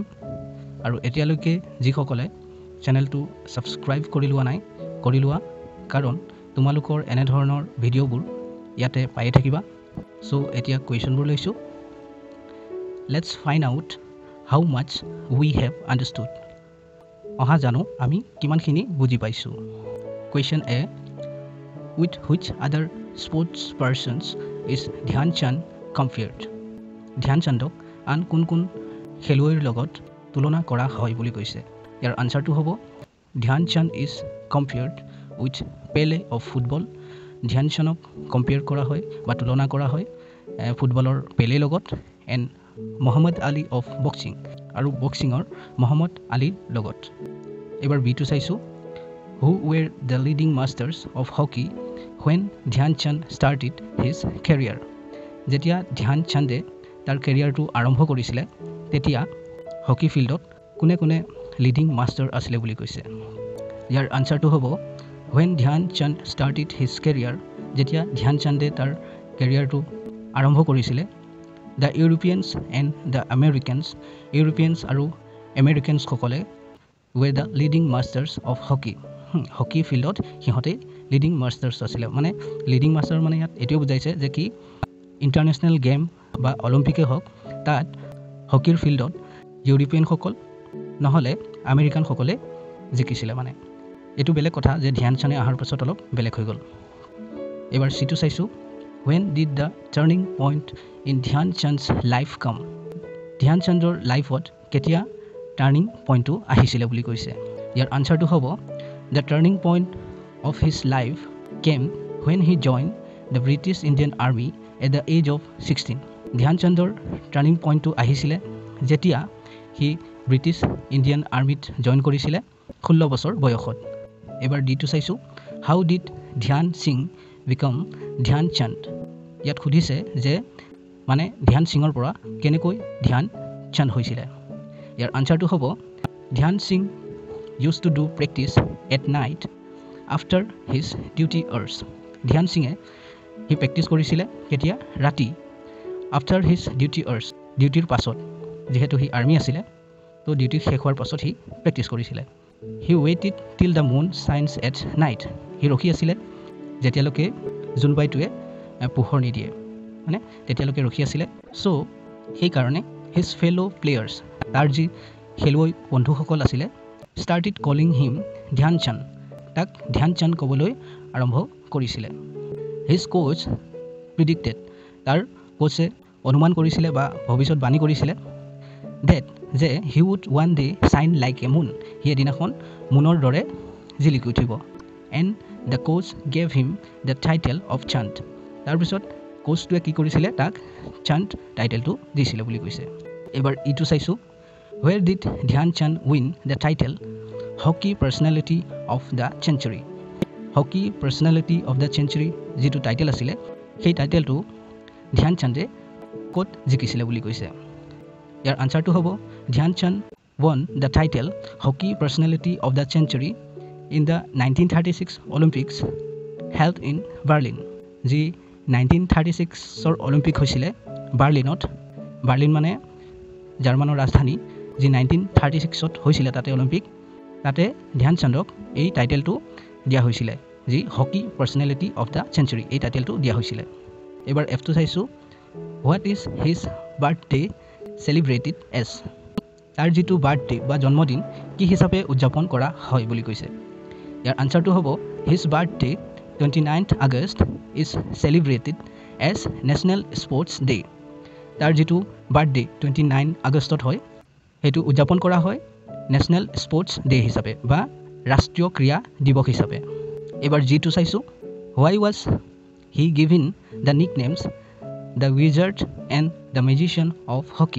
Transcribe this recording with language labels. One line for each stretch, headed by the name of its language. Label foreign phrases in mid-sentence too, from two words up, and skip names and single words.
Assamese: আৰু এতিয়ালৈকে যিসকলে চেনেলটো ছাবস্ক্ৰাইব কৰি লোৱা নাই, কৰি লোৱা, কাৰণ তোমালোকৰ এনেধৰণৰ ভিডিঅ'বোৰ ইয়াতে পায়ে থাকিবা। চ' এতিয়া কুৱেশ্যনবোৰ লৈছোঁ।
English: Let's find out how much we have understood.
Assamese: অহা জানো আমি কিমানখিনি বুজি পাইছোঁ।
English: Question A. With which other sports persons is Dhyan Chand compared?
Assamese: ধ্যান চান্দক আন কোন কোন খেলুৱৈৰ লগত তুলনা কৰা হয় বুলি কৈছে। ইয়াৰ আনচাৰটো হ'ব
English: Dhyan Chand is compared with Pele of football.
Assamese: ধ্যান চান্দক কম্পেয়াৰ কৰা হয় বা তুলনা কৰা হয় ফুটবলৰ পেলেৰ লগত,
English: and Muhammad Ali of boxing,
Assamese: আৰু বক্সিঙৰ মহম্মদ আলীৰ লগত। এইবাৰ বিটো চাইছোঁ।
English: Who were the leading masters of hockey when Dhyan Chand started his career?
Assamese: যেতিয়া ধ্যান চান্দে তাৰ কেৰিয়াৰটো আৰম্ভ কৰিছিলে তেতিয়া হকী ফিল্ডত কোনে কোনে
English: leading master
Assamese: আছিলে বুলি কৈছে। ইয়াৰ আনচাৰটো হ'ব
English: when Dhyan Chand started his career,
Assamese: যেতিয়া ধ্যান চান্দে তাৰ কেৰিয়াৰটো আৰম্ভ কৰিছিলে,
English: the Europeans and the Americans,
Assamese: ইউৰোপিয়ানছ আৰু আমেৰিকানছসকলে
English: were the leading masters of hockey.
Assamese: হকী ফিল্ডত সিহঁতে
English: leading masters
Assamese: আছিলে। মানে
English: leading master
Assamese: মানে ইয়াত এইটোৱে বুজাইছে যে কি
English: international game
Assamese: বা অলিম্পিকে হওক, তাত হকীৰ ফিল্ডত ইউৰোপিয়ানসকল নহ'লে আমেৰিকানসকলে জিকিছিলে। মানে এইটো বেলেগ কথা যে ধ্যান চান্দে অহাৰ পাছত অলপ বেলেগ হৈ গ'ল। এইবাৰ চিটো চাইছোঁ।
English: When did the turning point in ধ্যান চান্দ's life come?
Assamese: ধ্যান চান্দৰ লাইফত কেতিয়া
English: turning point
Assamese: আহিছিলে বুলি কৈছে। ইয়াৰ আনচাৰটো হ'ব
English: The turning point of his life came when he joined the British Indian Army at the age of 16.
Assamese: ধ্যান চান্দৰ
English: turning point
Assamese: আহিছিলে যেতিয়া সি ব্ৰিটিছ ইণ্ডিয়ান আৰ্মিত জইন কৰিছিলে 16 বছৰ বয়সত। এবাৰ ডিটো চাইছোঁ।
English: How did Dhyan Singh become Dhyan Chand?
Assamese: ইয়াত সুধিছে যে মানে ধ্যান সিঙৰ পৰা কেনেকৈ ধ্যান চান্দ হৈছিলে। ইয়াৰ আনচাৰটো হ'ব
English: ধ্যান সিং used to do practice at night after his duty hours.
Assamese: ধ্যান সিঙে সি প্ৰেক্টিছ কৰিছিলে কেতিয়া? ৰাতি,
English: after his duty hours,
Assamese: ডিউটিৰ পাছত। যিহেতু সি আৰ্মি আছিলে তো ডিউটি শেষ হোৱাৰ পাছত সি প্ৰেক্টিছ কৰিছিলে।
English: He waited till the moon shines at night.
Assamese: সি ৰখি আছিলে যেতিয়ালৈকে জোনবাইটোৱে পোহৰ নিদিয়ে, মানে তেতিয়ালৈকে ৰখি আছিলে। চ' সেইকাৰণে
English: his fellow players,
Assamese: তাৰ যি খেলুৱৈ বন্ধুসকল আছিলে,
English: started calling him ধ্যান চান্দ,
Assamese: তাক ধ্যান চান্দ ক'বলৈ আৰম্ভ কৰিছিলে।
English: his coach predicted,
Assamese: তাৰ কোচে অনুমান কৰিছিলে বা ভৱিষ্যতবাণী কৰিছিলে ডেট যে
English: he would one day shine like a moon,
Assamese: সি এদিনাখন মুনৰ দৰে জিলিকি উঠিব।
English: and the coach gave him the title of Chand,
Assamese: তাৰপিছত কোচটোৱে কি কৰিছিলে? তাক চান্দ টাইটেলটো দিছিলে বুলি কৈছে। এইবাৰ ইটো চাইছোঁ।
English: Where did ধ্যান চান্দ win the title Hockey Personality of the Century?
Assamese: হকী পাৰ্চনেলিটি অফ দ্য চেঞ্চুৰী যিটো টাইটেল আছিলে, সেই টাইটেলটো ধ্যান চান্দে ক'ত জিকিছিলে বুলি কৈছে। ইয়াৰ আনচাৰটো হ'ব
English: ধ্যান চান্দ won the title Hockey Personality of the Century in the 1936 Olympics held in Berlin.
Assamese: যি 1936ৰ অলিম্পিক হৈছিলে বাৰ্লিনত, বাৰ্লিন মানে জাৰ্মানৰ ৰাজধানী, যি 1936ত হৈছিলে তাতে অলিম্পিক, তাতে ধ্যান চান্দক এই টাইটেলটো দিয়া হৈছিলে, যি হকী পাৰ্চনেলিটি অফ দ্য চেঞ্চুৰী, এই টাইটেলটো দিয়া হৈছিলে। এইবাৰ এফটো চাইছোঁ।
English: What is his birthday celebrated as?
Assamese: তাৰ যিটো বাৰ্থডে বা জন্মদিন কি হিচাপে উদযাপন কৰা হয় বুলি কৈছে। ইয়াৰ আনচাৰটো হ'ব
English: his birthday 29th August is celebrated as National Sports Day.
Assamese: তাৰ যিটো বাৰ্থডে 29 আগষ্টত হয়, সেইটো উদযাপন কৰা হয়
English: National Sports Day
Assamese: হিচাপে বা ৰাষ্ট্ৰীয় ক্ৰীড়া দিৱস হিচাপে। এইবাৰ জিটো চাইছোঁ।
English: Why was he given the nicknames the Wizard and the Magician of Hockey?